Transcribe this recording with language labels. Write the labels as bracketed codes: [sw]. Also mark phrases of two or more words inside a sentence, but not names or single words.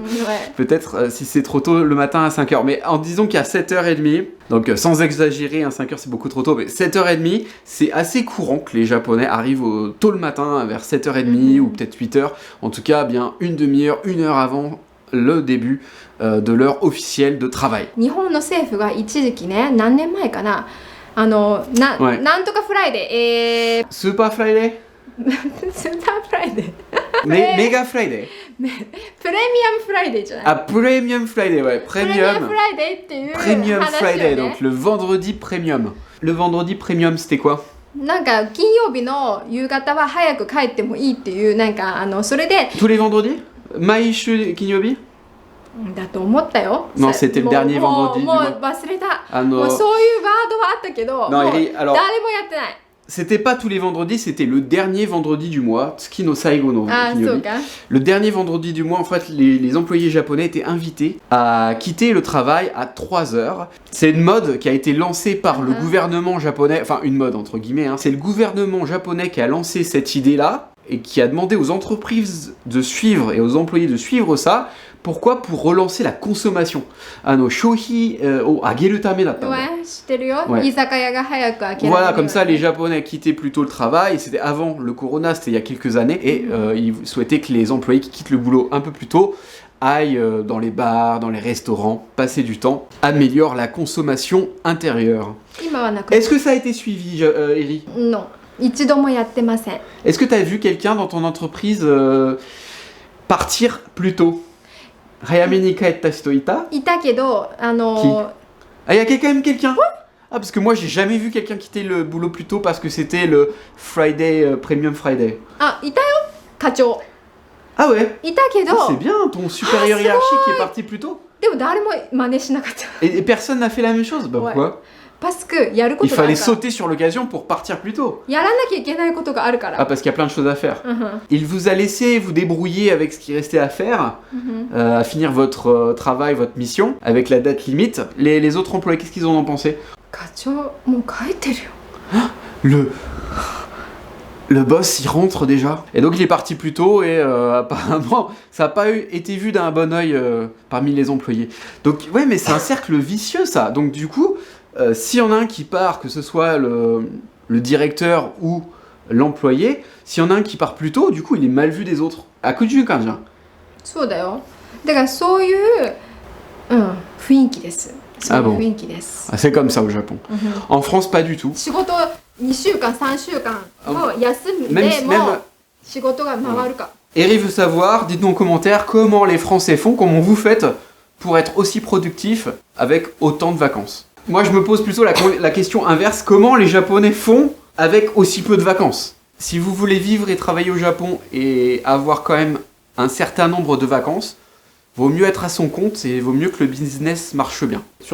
[fr] Peut-être si c'est trop tôt le matin à 5h. Mais en disant qu'à 7h30, donc sans exagérer, 5h c'est beaucoup trop tôt, mais 7h30, c'est assez courant que les Japonais arrivent tôt le matin, vers 7h30 ou peut-être 8h. En tout cas, bien une demi-heure, 1 heure avant le début de l'heure officielle de travail. [ja] 日本の政府が一時期ね、何年前かな、なんとかフライデー、スーパーフライデスーパーフライデー、ーメガフライデープレミアムフライデーじゃない？ [fr] Ah, Premium Friday, ouais, [ja] プレミアムフライデーっていう話よね。 [fr] Premium Friday, donc le vendredi premium. Le vendredi premium, c'était quoi? [ja] なんか金曜日の夕方は早く帰ってもいいっていうなんかそれで [fr] Tous les vendredis? [ja] 毎週金曜日? だと思ったよ。 [fr] Non, c'était le dernier vendredi du [ja] もう [fr] mois. [ja] 忘れた。ももうそういうワードはあったけど、 [fr] Non, [ja] もう Eri, 誰 [fr] alors, [ja] もやってない。 [fr] c'était pas tous les vendredis, c'était le dernier vendredi du mois, [ja] 月の最後のあ、そう Kinyobi. か。 [fr] Le dernier vendredi du mois, en fait, les employés japonais étaient invités à quitter le travail à 3h. C'est une mode qui a été lancée par le gouvernement japonais, enfin une mode entre guillemets, hein. C'est le gouvernement japonais qui a lancé cette idée-là et qui a demandé aux entreprises de suivre et aux employés de suivre ça. Pourquoi? Pour relancer la consommation. [ja] 消費を上げるためだったんだ。 Ouais, 知ってるよ。 [fr] Ouais. [ja] 居酒屋が早く開けられるように。 [fr] Voilà, comme ça, les Japonais quittaient plutôt le travail. C'était avant le corona, c'était il y a quelques années. Et ils souhaitaient que les employés qui quittent le boulot un peu plus tôt aillent dans les bars, dans les restaurants, passer du temps, améliorent la consommation intérieure. [ja] 今はなく。 [fr] Est-ce que ça a été suivi, Eri? Non. [ja] 一度もやってません。 [fr] Est-ce que tu as vu quelqu'un dans ton entreprise partir plus tôt? [ja] 早めに帰った人いた? いたけど、 [fr] Ah, il y a quand même quelqu'un? Ah, parce que moi, j'ai jamais vu quelqu'un quitter le boulot plus tôt parce que c'était le Friday, Premium Friday. [ja] あ、いたよ。課長。 [fr] Ah ouais? [ja] いたけど、 [fr] Ah, c'est bien, ton supérieur Ah, c'est hiérarchique vrai. est parti plus tôt. [ja] でも誰も真似しなかった。 [fr] Et personne n'a fait la même chose? Bah Ouais. pourquoi? Parce que やるこ Il [ja] とがある [fr] fallait [ja] から。 [fr] sauter sur l'occasion pour partir plus tôt. [ja] やらなきゃいけないことがあるか [fr] Ah, [ja] ら。 [fr] parce qu'il y a plein de choses à faire. [ja] うんうん [fr] Il vous a laissé vous débrouiller avec ce qui restait à faire, [ja] うん [fr] à finir votre travail, votre mission, avec la date limite. Les autres employés, qu'est-ce qu'ils en ont pensé? [ja] 課長、もう帰ってるよ。 [fr] Le boss, il rentre déjà. Et donc il est parti plus tôt et apparemment, ça n'a pas été vu d'un bon oeil parmi les employés. Donc ouais, mais c'est un cercle vicieux ça. Donc du coup, s'il y en a un qui part, que ce soit le directeur ou l'employé, s'il y en a un qui part plus tôt, du coup il est mal vu des autres. [ja] 悪循環じゃ. そうだよ。だからそういう、雰囲気です。そういう雰囲気です。 [fr] Ah, c'est comme ça au Japon. En France, pas du tout. [ja] 仕事2週間3週間も休んで [fr] Même- [ja] も仕事が回るか。 [fr] Eri veut savoir, dites-nous en commentaire comment les Français font, comment vous faites pour être aussi productif avec autant de vacances. Moi je me pose plutôt la question inverse, comment les Japonais font avec aussi peu de vacances? Si vous voulez vivre et travailler au Japon et avoir quand même un certain nombre de vacances, vaut mieux être à son compte et vaut mieux que le business marche bien.